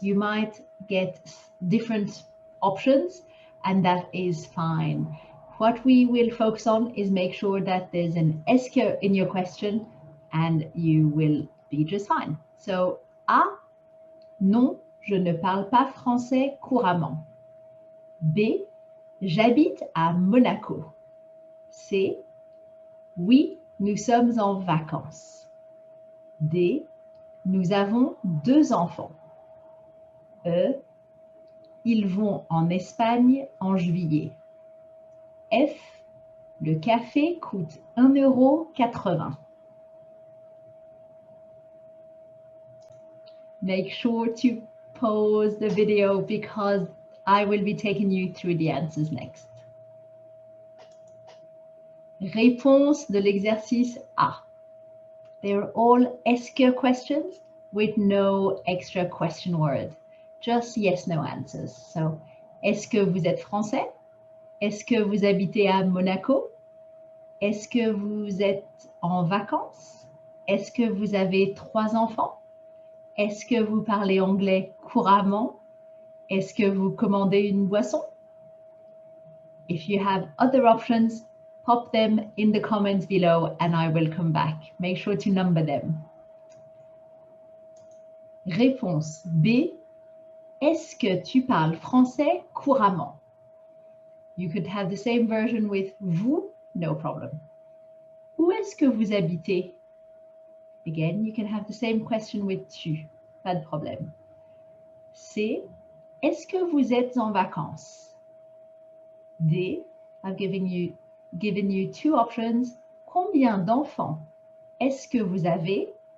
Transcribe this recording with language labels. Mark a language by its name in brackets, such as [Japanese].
[English] You might get different options and that is fine. What we will focus on is make sure that there's an est-ce in your question and you will be just fine. [French] So A, non, je ne parle pas français couramment. B, j'habite à Monaco. C, oui, nous sommes en vacances. D, nous avons 2 enfants. E, ils vont en Espagne en juillet. F, le café coûte 1,80 €. [English] Make sure to pause the video because I will be taking you through the answers next. [French] Réponse de l'exercice A. [English] They're all est-ce questions with no extra question word. Just yes, no answers. [French] So, est-ce que vous êtes français? Est-ce que vous habitez à Monaco? Est-ce que vous êtes en vacances? Est-ce que vous avez 3 enfants? Est-ce que vous parlez anglais couramment? Est-ce que vous commandez une boisson? [English] If you have other options, pop them in the comments below and I will come back. Make sure to number them. [French] Réponse B. Est-ce que tu parles français couramment? [English] You could have the same version with vous, no problem. [French] Où est-ce que vous habitez? [English] Again, you can have the same question with tu, [French] pas de problème. [English] C. [French] Est-ce que vous êtes en vacances? D. [English] I've given you 2 options. [French] Combien d'enfants est-ce que vous avez?